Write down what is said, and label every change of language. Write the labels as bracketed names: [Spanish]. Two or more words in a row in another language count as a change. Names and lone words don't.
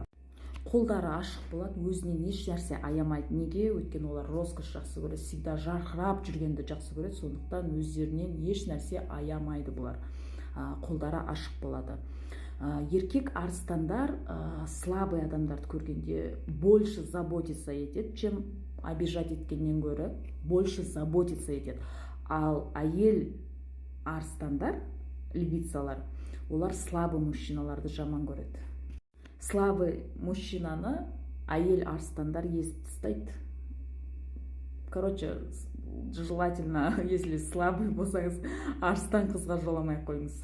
[Kazakh] Қолдары ашық болады, өзінен еш нәрсе аямайды. Неге? Өйткені олар роскош жақсы көреді, всегда жарқырап жүргенді жақсы көреді, сондықтан өздерінен еш нәрсе аямайды бұлар. Қолдары ашық болады. Еркек арыстандар слабый адамдарды көргенде [Russian] больше заботиться [Kazakh] етеді, [Russian] чем обижать [Kazakh] еткеннен гөрі [Russian] больше заботиться [Kazakh] етеді. Ал әйел арыстандар, львицалар, олар [Russian] слабый мужчиналарды [Kazakh] жаман көреді. [Russian] Слабый мужчинаны [Kazakh] әйел арыстандар естіп тастайды. [Russian] Короче, желательно, если слабый [Kazakh] болсаңыз, арыстан қызға жоламай қойыңыз.